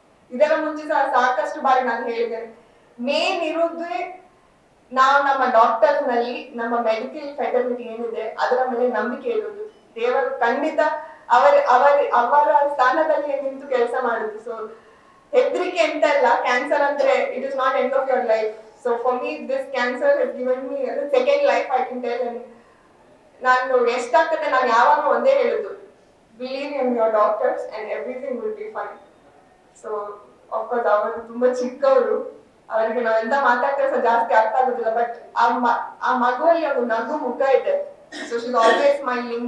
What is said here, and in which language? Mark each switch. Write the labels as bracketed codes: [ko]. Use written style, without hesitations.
[kn] ಇದರ ಮುಂಚೆ ಸಹ ಸಾಕಷ್ಟು ಬಾರಿ ನಾನು ಹೇಳಿದ್ದೇನೆ. ಮೇನ್ ಇರುವುದೇ ನಾವು ನಮ್ಮ ಡಾಕ್ಟರ್ಸ್ ನಲ್ಲಿ ನಮ್ಮ ಮೆಡಿಕಲ್ ಫೆಟರ್ನಿಟಿ ಏನಿದೆ ಅದರ ಮೇಲೆ ನಂಬಿಕೆ ಇರುವುದು. ದೇವರು ಖಂಡಿತ ಅವರ ಸ್ಥಾನದಲ್ಲಿ ನಿಂತು ಕೆಲಸ ಮಾಡುದು. [en] so [kn] ಹೆದರಿಕೆ ಅಂತ ಇಲ್ಲ. [en] Cancer ಅಂದ್ರೆ it is not end of your life. So for me, this cancer has given me a second life, I can tell. And [kn] ನಾನು ಎಷ್ಟಾಗ್ತದೆ ನಾನು ಯಾವಾಗ ಒಂದೇ ಹೇಳುದು, [en] believe in your doctors and everything will be fine. So of course [kn] ಅವರು ತುಂಬಾ ಚಿಕ್ಕವರು, ಅವರಿಗೆ ನಾವು ಎಂತ ಮಾತಾಡ್ತಾರೆ ಸಹ ಜಾಸ್ತಿ ಅರ್ಥ ಆಗುದಿಲ್ಲ. ಬಟ್ ಆ ಮಗುವಲ್ಲಿ ಒಂದು ನಗು ಮುಖ ಇದೆ. [en] So she is always smiling.